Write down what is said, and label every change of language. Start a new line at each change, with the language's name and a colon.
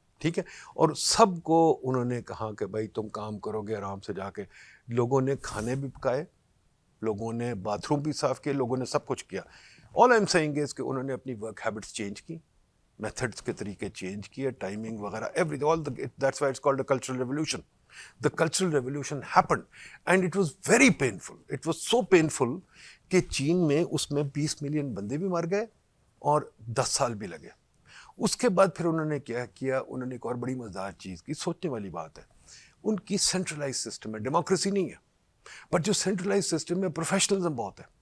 Urdu: ٹھیک ہے, اور سب کو انہوں نے کہا کہ بھائی تم کام کرو گے آرام سے جا کے. لوگوں نے کھانے بھی پکائے, لوگوں نے باتھ روم بھی صاف کیے, لوگوں نے سب کچھ کیا.
English: all I am saying is
Urdu: کہ انہوں نے اپنی ورک ہیبٹس چینج کی, میتھڈس کے طریقے چینج کیے, ٹائمنگ وغیرہ,
English: that's why it's called a cultural revolution. The cultural revolution happened and it was very painful. It was so painful
Urdu: کہ چین میں اس میں 20 ملین بندے بھی مر گئے اور 10 سال بھی لگے. اس کے بعد پھر انہوں نے کیا کیا, انہوں نے ایک اور بڑی مزدار چیز کی, سوچنے والی بات ہے. ان کی سینٹرلائز سسٹم ہے, ڈیموکریسی نہیں ہے. بٹ جو سینٹرلائز سسٹم میں پروفیشنلزم بہت ہے.